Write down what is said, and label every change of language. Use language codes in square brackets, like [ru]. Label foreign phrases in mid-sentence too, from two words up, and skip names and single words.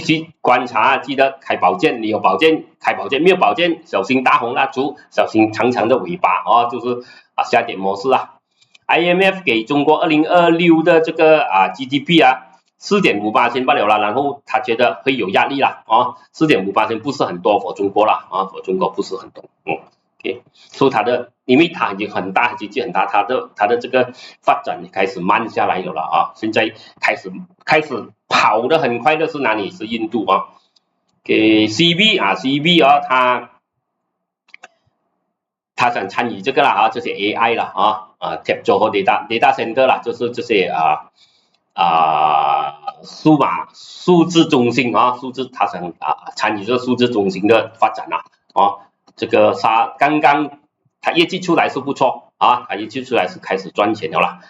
[zh] 續觀察，記得開寶劍，你有寶劍開寶劍，沒有寶劍小心大紅蠟燭，小心長長的尾巴就是下跌模式啊。IMF 給中國2026的這個GDP 4.5%罷了啦，然後他覺得會有壓力啦4.5%不是很多for中國啦 for 中國不是很多，OK， 所以它的因為它已經很大，經濟很大，它的這個發展開始慢下來了啦現在開始跑得很快的是哪裡？是印度 CB 他想參與這個啦這些 AI 啦Capture 和 [en] data center [zh] 啦，就是這些數字中心他想參與這個數字中心的發展這個剛剛他業績出來是不錯他業績出來是開始賺錢了啦。